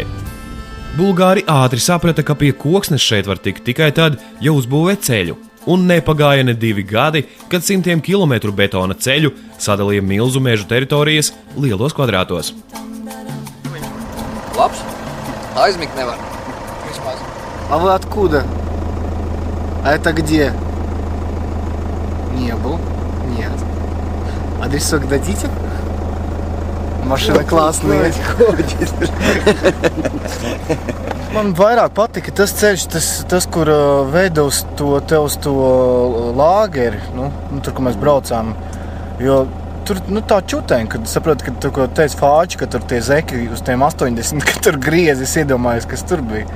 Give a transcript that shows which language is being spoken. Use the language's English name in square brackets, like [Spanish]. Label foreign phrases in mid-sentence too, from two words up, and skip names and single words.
[Latvian] Bulgāri ātri saprata, ka pie koksnes šeit var tikt tikai tad, ja uzbūvē ceļu, un nepagāja ne 2 gadi, kad 100 kilometru betona ceļu sadalīja milzu mežu teritorijas lielos kvadrātos. Labs? Aizmigt nevar. Vismaz. [Russian] А вы откуда? А это где? Не был? Нет. Адресок дадите? Машина классная. [Latvian] Man vairāk patika tas ceļš, tas kur veida uz to lāgeri, tur, kur mēs braucām. Jo tur tā čuteņa, kad saproti, ka tur, ko teica Fāči, ka tur tie zeki uz tiem 80, ka tur griezis iedomājies, kas tur bija.